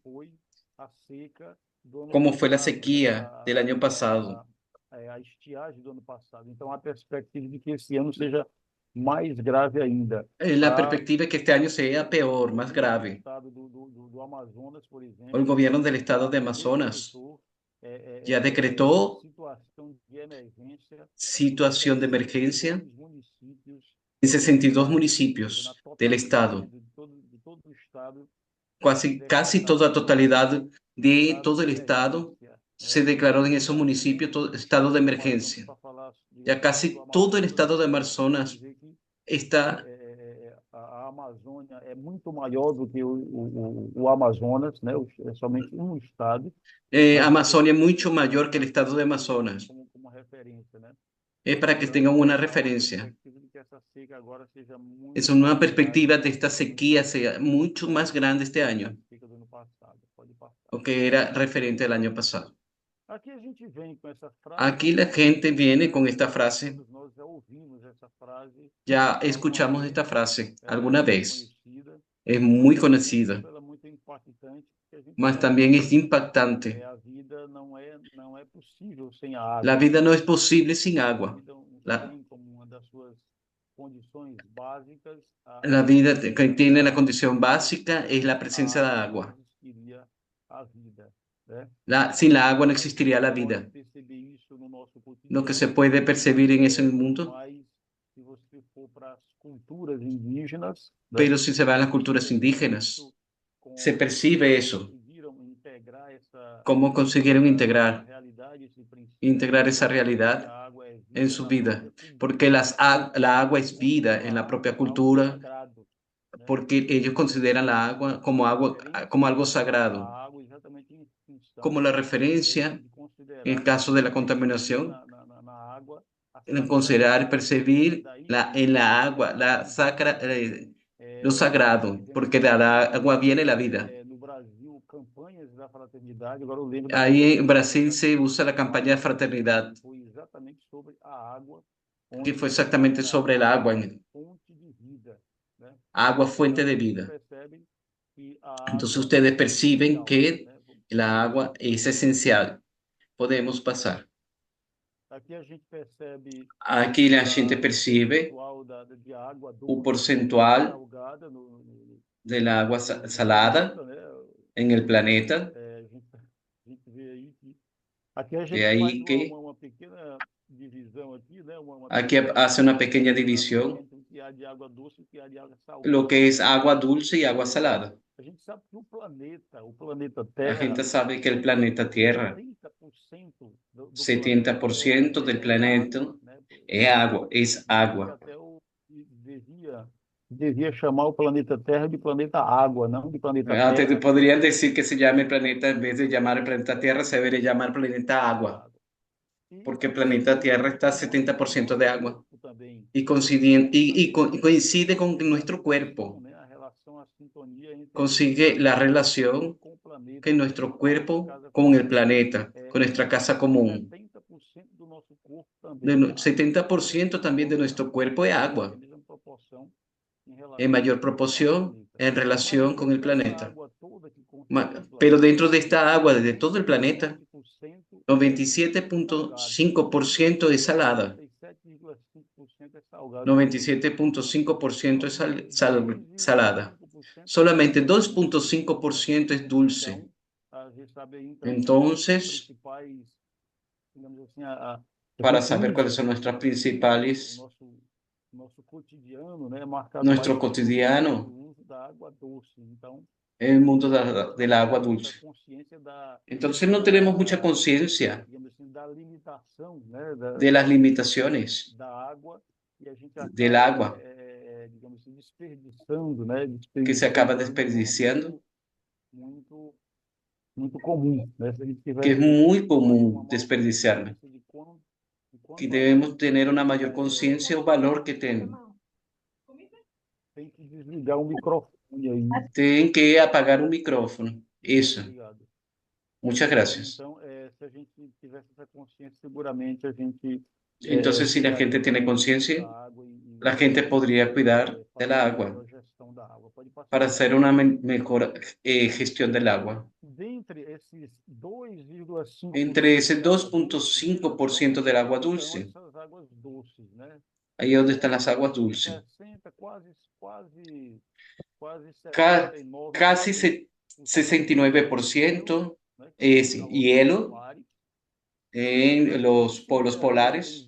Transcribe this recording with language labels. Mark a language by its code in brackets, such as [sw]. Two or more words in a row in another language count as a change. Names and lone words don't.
[pt] foi a seca do ano [es] cómo fue la [pt] passado, né? [es] sequía del año pasado. [pt] A estiagem do ano passado. Então, há perspectiva de que esse ano seja mais grave ainda. [es] La perspectiva es que este año sea peor, más grave. [pt] Estado do Amazonas, por exemplo, [es] El gobierno del estado [pt] já [es] de Amazonas [pt] decretou [es] ya decretó [pt] situação de emergência [es] situación de [pt] em [es] emergencia [pt] 62 municípios [es] en 62 [pt] na [es] municipios del [pt] totalidade [es] estado. [pt] de todo o estado [es] Casi toda totalidad de estado todo de el estado [pt] emergência, [es] se [pt] né? [es] declaró en esos municipios estado de [pt] Do Amazonas, [es] emergencia. [pt] para falar, [es] Ya [pt] digamos assim, do [es] casi todo el [pt] Amazonas, [es] estado de [pt] eu costumo [es] Amazonas [pt] dizer que [es] está, [pt] a Amazônia é muito maior do que o Amazonas, né? É somente um estado, mas [es] Amazonia es mucho mayor que el estado de Amazonas. [pt] como referência, né? [es] Es para que [pt] Então, [es] tengan una [pt] há uma [es] referencia. [pt] perspectiva de que essa seca agora seja [es] Es [pt] muito [es] una [pt] mais [es] perspectiva [pt] grave [es] de esta sequía sea mucho más grande este año, [pt] que a seca do ano passado. Pode passar. o que era [es] referente al año pasado. [pt] Aqui a gente vem com essa frase. [es] Aquí la gente viene con esta frase. [pt] Todos nós já ouvimos essa frase. [es] Ya escuchamos esta frase [pt] Ela [es] alguna [pt] é muito [es] vez. [pt] conhecida, [es] Es muy [pt] mas, ao mesmo [es] conocida, [pt] tempo, ela é muito impactante, porque a gente [es] mas [pt] sabe [es] también es [pt] que [es] impactante. [pt] a vida não é possível sem a água. [es] La vida no es posible sin [pt] A [es] agua. [pt] vida [es] La, [pt] tem como uma das suas condições básicas [es] la vida [pt] presença [es] que tiene la [pt] da [es] condición básica es la [pt] água. [es] presencia de [pt] Não [es] agua. [pt] existiria a vida, né? [es] Sin la agua no existiría la [pt] Pode [es] vida. [pt] perceber isso no nosso [es] Lo que se [pt] cotidiano, [es] puede percibir en ese mundo, [pt] mas se você for para as culturas indígenas, né, [es] pero si se va a las culturas indígenas, se percibe eso. [pt] conseguiram integrar [es] Cómo consiguieron [pt] essa realidade, esse princípio, [es] integrar esa [pt] que [es] realidad [pt] a água é vida [es] en su [pt] na [es] vida, [pt] própria cultura, [es] porque la agua es vida en la propia [pt] algo [es] cultura, [pt] sagrado, né? [es] porque ellos consideran la agua como algo sagrado, [pt] A água exatamente em função [es] como la [pt] de [es] referencia [pt] considerar [es] en el caso de la [pt] perceber [es] contaminación, [pt] na água a [es] en considerar, percibir [pt] daí [es] en la agua lo sagrado, porque de la agua viene la vida. [pt] no Brasil campanhas da fraternidade, agora eu lembro da [es] Ahí en [pt] campanha [es] Brasil se usa la campaña de fraternidad, [pt] foi exatamente sobre a água, [es] que [pt] onde [es] fue exactamente sobre el agua. [pt] fonte de vida, né? [es] Agua, fuente de vida. [pt] percebe que a [es] Entonces [pt] água [es] ustedes [pt] é [es] perciben [pt] essencial, [es] que [pt] né? [es] la agua es esencial. Podemos pasar. [pt] Aqui a gente percebe [es] Aquí la gente [pt] o [es] percibe [pt] percentual de água [es] un [pt] doce e [es] porcentual [pt] salgada [es] del agua [pt] no [es] salada [pt] planeta, né? [es] en el planeta. [pt] A gente vê aí que aqui a [es] De [pt] gente faz [es] ahí que [pt] uma pequena divisão aqui, né? Uma [es] aquí [pt] pequena [es] hace una pequeña [pt] diferenciação [es] división, [pt] entre o que há de água doce e o que há de água [es] lo [pt] salgada. [es] que es agua dulce y agua salada. [pt] A gente sabe que o planeta [es] La [pt] Terra, [es] gente sabe que el planeta Tierra, [pt] 70% do planeta Terra [es] 70% del [pt] é [es] planeta [pt] água, né? [es] es [pt] Dizem que [es] agua. [pt] até devia chamar o planeta Terra de planeta água, não de planeta Terra. [es] Podrían decir que se llame el planeta, en vez de llamar el planeta Tierra, se debería llamar planeta agua, [pt] E [es] porque el planeta [pt] coincide [es] Tierra está [pt] com o [es] 70% [pt] nosso [es] de agua. [pt] corpo também. [es] Y coincide con nuestro cuerpo. [pt] Né? A relação, a sintonia entre [es] Consigue la [pt] o nosso [es] relación [pt] corpo com o planeta, [es] que nuestro [pt] com a nossa [es] cuerpo [pt] casa [es] con [pt] comum. [es] el planeta, con nuestra casa común. [pt] 70% do nosso corpo também é água. [es] 70% también de nuestro cuerpo es agua, [pt] Em mesma proporção em [es] en [pt] relação [es] mayor [pt] ao [es] proporción [pt] planeta. [es] en relación con el [pt] Dentro dessa [es] planeta. [pt] água toda que constitui o [es] Pero [pt] planeta, [es] dentro de esta agua, de todo el planeta, [pt] 97% é salgado, [es] 97.5% es salada, [pt] 97,5% é salgado. [es] 97.5% es salada. [pt] 2,5% [es] Solamente 2.5% es dulce. [pt] Então, a gente sabe aí, então, [es] Entonces, [pt] principais, digamos assim, [es] para [pt] a gente [es] saber cuáles [pt] usa [es] son nuestras [pt] o [es] principales, [pt] nosso cotidiano, né, marcado mais [es] nuestro [pt] pelo [es] cotidiano, [pt] uso da água doce. Então, [es] el mundo del agua [pt] muita [es] dulce. [pt] consciência [es] Entonces no tenemos mucha conciencia [pt] digamos assim, da limitação, né, [es] de las limitaciones [pt] da água e a gente [es] del [pt] acaba, [es] agua [pt] digamos assim, desperdiçando, né, [es] que se acaba [pt] de uma forma [es] desperdiciando, [pt] muito, muito comum, né? Se a gente [es] que es [pt] tivesse [es] muy [pt] uma [es] común [pt] maior [es] desperdiciarla, [pt] consciência de [es] que [pt] quanto a [es] debemos [pt] gente [es] tener una mayor conciencia o valor que [pt] tem que desligar o microfone aí. [es] tienen que apagar un micrófono. Eso. [pt] Obrigado. [es] Muchas gracias. [pt] Então, se a gente tivesse essa consciência, seguramente a gente [es] Entonces, si la gente tiene conciencia, [pt] da água [es] la gente podría cuidar de la agua [pt] gestão da água. Pode passar. [es] para hacer una mejor gestión del agua. [pt] Dentre esses 2,5% [es] Entre ese 2.5% del agua dulce, [pt] essas águas doces, né? [es] ahí es donde están las aguas dulces. [pt] 60, quase [es] Ca- [pt] 69%, [es] Casi 69% es hielo en los polos polares.